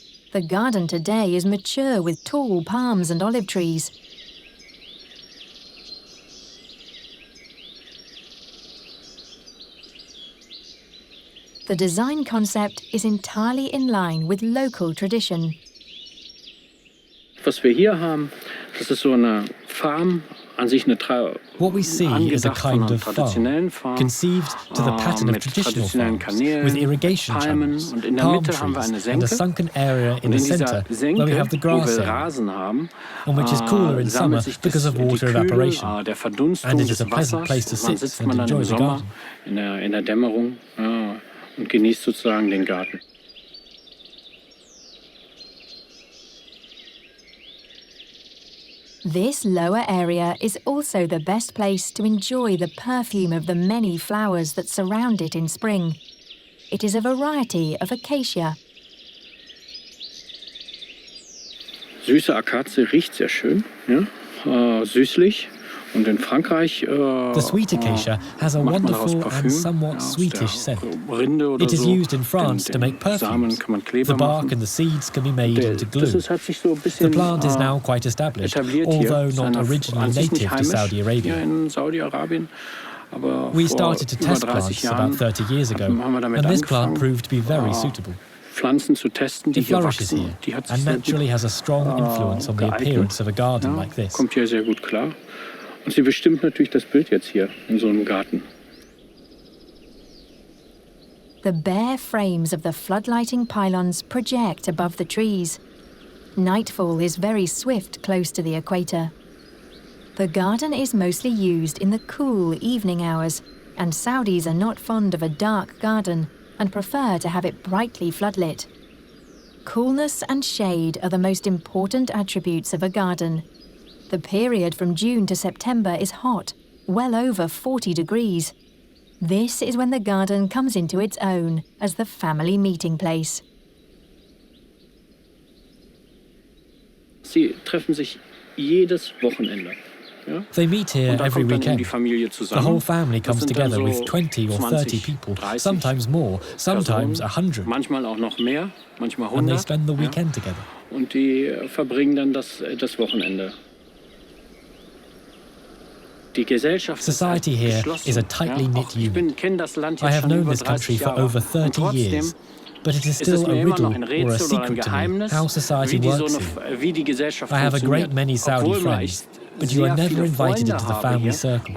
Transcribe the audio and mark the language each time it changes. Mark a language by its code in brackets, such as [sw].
[en] The garden today is mature with tall palms and olive trees. The design concept is entirely in line with local tradition. [de] Was wir hier haben, das ist so eine Farm. [en] What we see is a kind of farm, conceived to the pattern of traditional farms, with irrigation channels, palm trees, and a sunken area in the centre where we have the grass area, and which is cooler in summer because of water evaporation. And it is a pleasant place to sit and enjoy the garden. [de] In der Dämmerung und genießt sozusagen den Garten. [en] This lower area is also the best place to enjoy the perfume of the many flowers that surround it in spring. It is a variety of acacia. [de] Süße Akazie riecht sehr schön, ja? Süßlich. Und in Frankreich, [en] the sweet acacia has a wonderful and somewhat sweetish scent. It is used in France to make perfumes. The bark and the seeds can be made into glue. The plant is now quite established, although not originally native to Saudi Arabia. We started to test plants about 30 years ago, and this plant proved to be very suitable. It flourishes here, and naturally has a strong influence on the appearance of a garden like this. [de] Kommt hier sehr gut klar. Und sie bestimmt natürlich das Bild jetzt hier in so einem Garten. [en] The bare frames of the floodlighting pylons project above the trees. Nightfall is very swift close to the equator. The garden is mostly used in the cool evening hours, and Saudis are not fond of a dark garden and prefer to have it brightly floodlit. Coolness and shade are the most important attributes of a garden. The period from June to September is hot, well over 40 degrees. This is when the garden comes into its own as the family meeting place. [de] Sie treffen sich jedes Wochenende. [en] They meet here every weekend. The whole family comes together with 20 or 30 people, sometimes more, sometimes 100. [de] Manchmal auch noch mehr, manchmal 100. [en] And they spend the weekend together. [de] Und die verbringen dann das Wochenende. [en] Society here is a tightly knit unit. I have known this country for over 30 years, but it is still a riddle or a secret to me how society works here. I have a great many Saudi friends, but you are never invited into the family circle.